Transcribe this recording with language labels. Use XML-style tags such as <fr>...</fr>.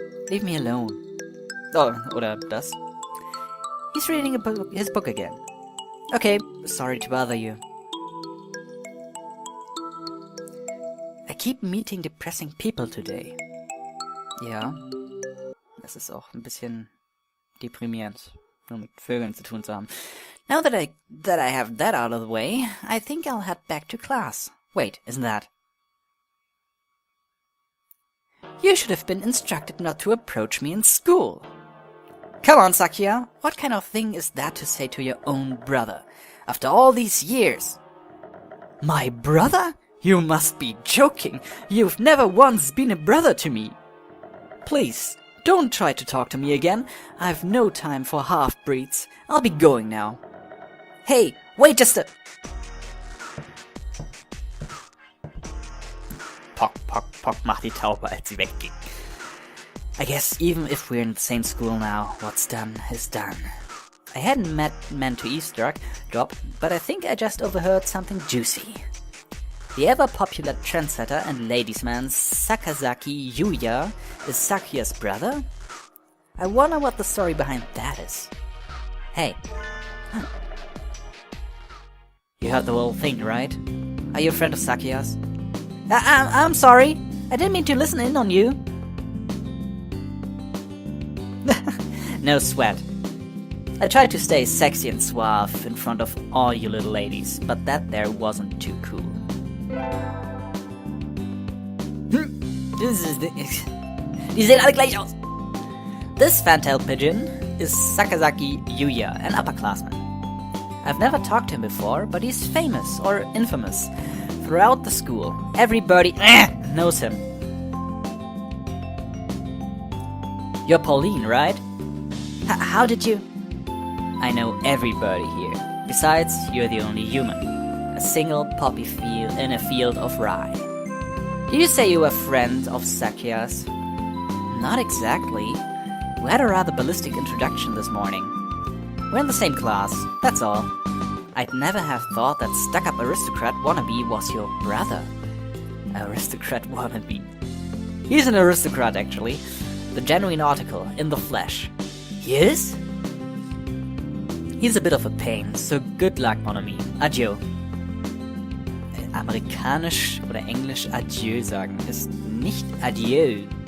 <en>Leave me alone. Oh,</en> <de>oder das.</de> <en>He's reading his book again. Okay, sorry to bother you. I keep meeting depressing people today.</en> <de>Ja, das ist auch ein bisschen deprimierend, nur mit Vögeln zu tun zu haben.</de> <en>Now that I have that out of the way, I think I'll head back to class. Wait, isn't that? You should have been instructed not to approach me in school. Come on, Sakia. What kind of thing is that to say to your own brother? After all these years. My brother? You must be joking. You've never once been a brother to me. Please, don't try to talk to me again. I've no time for half-breeds. I'll be going now. Hey, wait just a...</en> <de>Pock, pock, pock macht die Taube, als sie wegging.</de> <en>I guess even if we're in the same school now, what's done is done. I hadn't meant to eavesdrop, but I think I just overheard something juicy. The ever-popular trendsetter and ladies' man Sakazaki Yuya is Sakia's brother? I wonder what the story behind that is. Hey. You heard the whole thing, right? Are you a friend of Sakia's? I'm sorry. I didn't mean to listen in on you. No sweat. I tried to stay sexy and suave in front of all you little ladies, but that there wasn't too cool.</en> <de>Die sehen alle gleich aus.</de> <en>This fantail pigeon is Sakazaki Yuya, an upperclassman. I've never talked to him before, but he's famous, or infamous, throughout the school. Every birdie knows him. You're Pauline, right? How did you... I know everybody here. Besides, you're the only human. A single poppy field in a field of rye. Did you say you were a friend of Sakia's? Not exactly. We had a rather ballistic introduction this morning. We're in the same class, that's all. I'd never have thought that stuck-up aristocrat wannabe was your brother. Aristocrat wannabe. He's an aristocrat, actually. The genuine article, in the flesh. He is? He's a bit of a pain, so good luck,</en> <fr>mon ami. Adieu.</fr> <de>Amerikanisch oder Englisch Adieu sagen ist nicht Adieu.</de>